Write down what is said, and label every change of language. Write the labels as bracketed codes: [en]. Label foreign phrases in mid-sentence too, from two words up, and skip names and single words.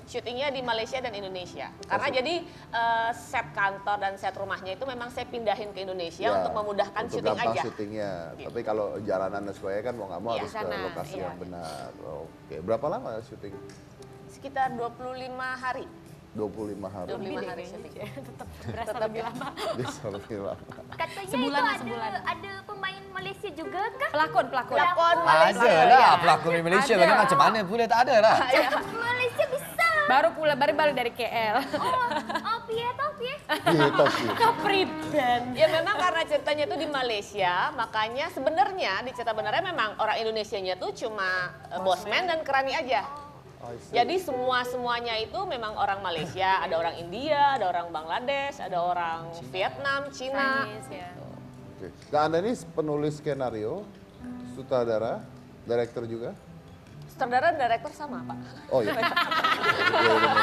[id] syutingnya di Malaysia dan Indonesia. Karena jadi set kantor dan set rumahnya itu memang saya pindahin ke Indonesia Ya, untuk memudahkan untuk syuting gampang aja. syutingnya. Gitu. Tapi kalau jalanan dan sebagainya kan mau nggak mau Iya, harus ke sana, lokasi iya. yang benar. Oke, berapa lama syuting? Sekitar 25 hari. 25 hari. 25 hari syuting. Tetap berasa lebih lama. Bisa lebih lama. Katanya Sebulan lah, itu sebulan. [ms] ada pemain Malaysia juga kah? Pelakon. Pelakon Malaysia. Ada lah, pelakon di Malaysia Ada. lagi macam mana pula tak ada lah. [id] Malaysia bisa. [ms] Baru balik dari KL. [id] Oh, Pie tau Pie? Iya, tapi. [jv] Kepriben. [id] Ya memang karena ceritanya itu di Malaysia, makanya sebenarnya di cerita benarnya memang orang Indonesianya tuh cuma bosman dan kerani aja. [en] I see. [id] Jadi semuanya itu memang orang Malaysia, ada orang India, ada orang Bangladesh, ada orang Vietnam, Cina. Chinese, ya. Oke. Nah, Anda ini penulis skenario, sutradara, director juga? Sutradara dan direktur sama, Pak. Oh iya. Iya, benar.